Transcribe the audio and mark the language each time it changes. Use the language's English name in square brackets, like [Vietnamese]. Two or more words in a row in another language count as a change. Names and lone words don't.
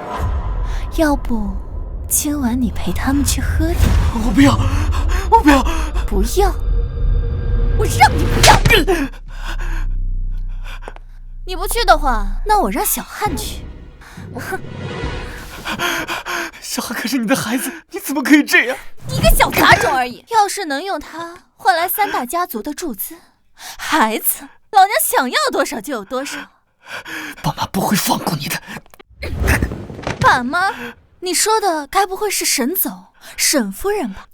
[Chinese] 要不今晚你陪他們去喝點？我不要，我不要，不要！我讓你不要！你不去的話，那我讓小漢去。哼！小漢可是你的孩子，你怎麼可以這樣？你一個小雜種而已。要是能用它換來3大家族的注資，孩子，老娘想要多少就有多少。爸媽不會放過你的。爸媽？你說的該不會是沈總、沈夫人吧？